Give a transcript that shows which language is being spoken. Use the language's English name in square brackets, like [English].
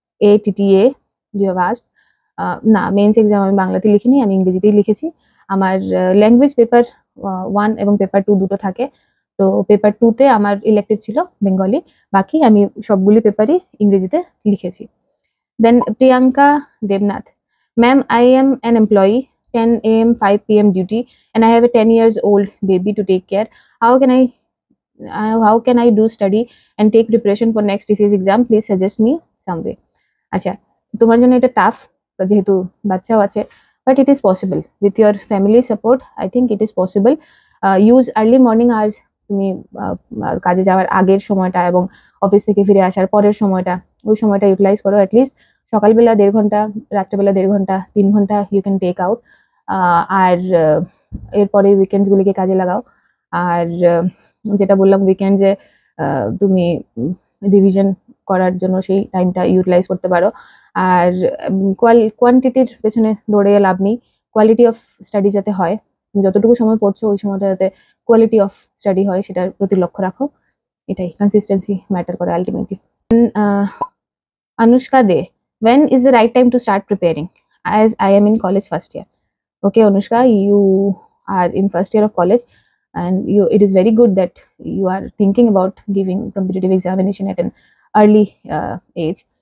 [Bangla] ATTA [English] You have asked. [Bangla] না, means exam আমি বাংলাতে লিখিনি, আমি ইংরেজিতেই লিখেছি। আমার ল্যাঙ্গুয়েজ পেপার 1 এবং পেপার 2 দুটো থাকে। তো পেপার 2 তে আমার ইলেক্টিভ ছিল বেঙ্গলি, বাকি আমি সবগুলি পেপারই ইংরেজিতে লিখেছি। [English] Then Priyanka Debnath, ma'am I am an employee, 10 AM 5 PM duty, and I have a 10 years old baby to take care. How can I how can I do study and take preparation for next TCS exam? Please suggest me some way. [Bangla] আচ্ছা, তোমার জন্য এটা tough যেহেতু বাচ্চাও আছে, [English] But it is possible with your family support. I think it is possible. Use early morning hours. [Bangla] তুমি কাজে যাওয়ার আগের সময়টা এবং অফিস থেকে ফিরে আসার পরের সময়টা, ওই সময়টা ইউটিলাইজ করো। অ্যাটলিস্ট সকালবেলা 1.5 ঘন্টা, রাত্রেবেলা 1.5 ঘন্টা, 3 ঘন্টা ইউ ক্যান টেক আউট। আর এরপরে উইকেন্ডস গুলিকে কাজে লাগাও। আর যেটা বললাম উইকেন্ডে তুমি রিভিশন করার জন্য সেই টাইমটা ইউটিলাইজ করতে পারো। আর কোয়ান্টিটির পেছনে দৌড়ে লাভ নেই, কোয়ালিটি অফ স্টাডি যাতে হয়। তুমি যতটুকু সময় পড়ছো ওই সময়টা যাতে কোয়ালিটি অফ স্টাডি হয় সেটার প্রতি লক্ষ্য রাখো। এটাই, কনসিস্টেন্সি ম্যাটার করে ultimately. [English] Anushka De, when is the right time to start preparing? As I am in college first year. Okay, Anushka, you are in first year of college, and it is very good that you are thinking about giving competitive examination at an early age.